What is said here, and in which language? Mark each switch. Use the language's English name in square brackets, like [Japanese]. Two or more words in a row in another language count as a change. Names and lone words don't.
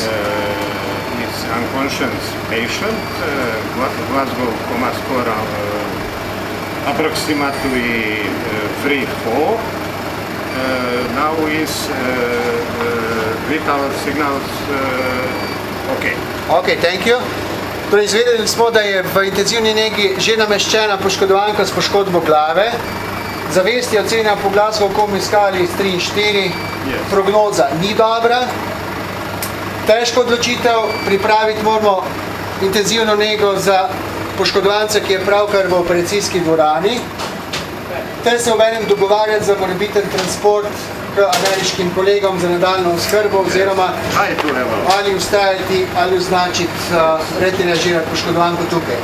[English] He's unconscious patient. Glasgow coma score approximately 3-4. Now is vital signals okay. Okay, thank you. [Slovenian] Torej, izvedeli smo, da je v intenzivni negi že nameščena poškodovanka s poškodbo glave. Zavest je ocenjena po Glasgow komi skali 3 in 4. Prognoza ni dobra. Težko odločitev, pripraviti moramo intenzivno nego za poškodovanca, ki je pravkar v operacijski dvorani, ter se obenem dogovarjati za morebiten transport k ameriškim kolegom za nadaljno oskrbo oziroma ali ustajati ali označiti, retiražirati poškodovanko tukaj.